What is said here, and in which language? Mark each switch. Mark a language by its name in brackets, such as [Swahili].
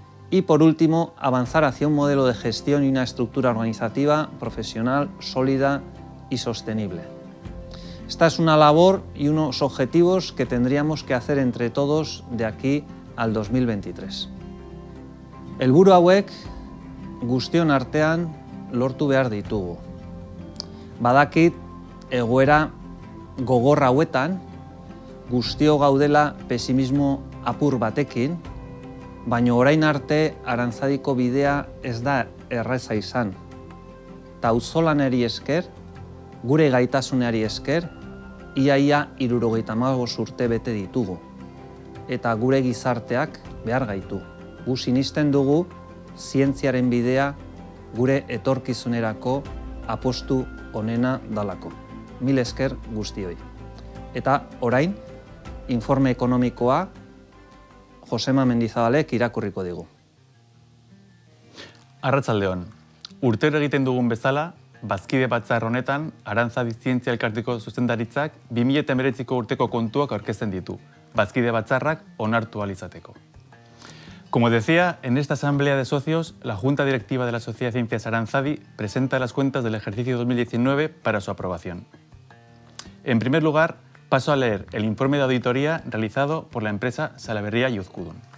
[Spanish] Y por último, avanzar hacia un modelo de gestión y una estructura organizativa profesional, sólida y sostenible. Esta es una labor y unos objetivos que tendríamos que hacer entre todos de aquí al 2023. [Basque] Helburu hauek guztion artean lortu behar ditugu. Badakit egoera gogor hauetan guztio gaudela pesimismo apur batekin, baina orain arte Arantzadiko bidea ez da erraza izan. Ta auzolanari esker, gure gaitasunari esker, ia 75 urte bete ditugu. Eta gure gizarteak behar gaitu. Gu sinisten dugu zientziaren bidea gure etorkizunerako apostu onena dalako. Mil esker guztioi. Eta orain, informe ekonomikoa Josema Mendizabalek irakurriko digu. Arratsaldeon. Urtero egiten dugun bezala, Bazkide Batzar honetan Arantzadi Zientzia Elkarteko zuzendaritzak 2019ko urteko kontuak aurkezten ditu, Bazkide Batzarrak onartu ahal izateko. [Spanish] Como decía, en esta asamblea de socios, la Junta Directiva de la Sociedad de Ciencias Aranzadi presenta las cuentas del ejercicio 2019 para su aprobación. En primer lugar, paso a leer el informe de auditoría realizado por la empresa Salaberria y Uzkudun.